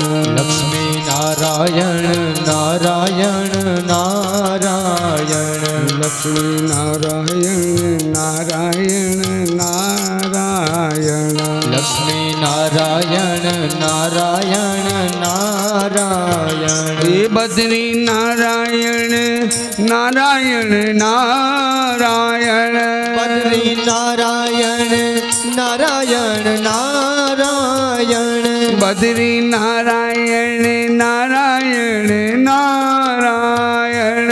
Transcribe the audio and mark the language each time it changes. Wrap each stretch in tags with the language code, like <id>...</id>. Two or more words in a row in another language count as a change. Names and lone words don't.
<hi>लक्ष्मी नारायण नारायण नारायण लक्ष्मी नारायण नारायण नारायण लक्ष्मी नारायण नारायण नारायण નારાયણ</hi> <gu>હે બદ્રી નારાયણ નારાયણ નારાયણ બદ્રી નારાયણ નારાયણ નારાયણ બદ્રી નારાયણ નારાયણ નારાયણ</gu>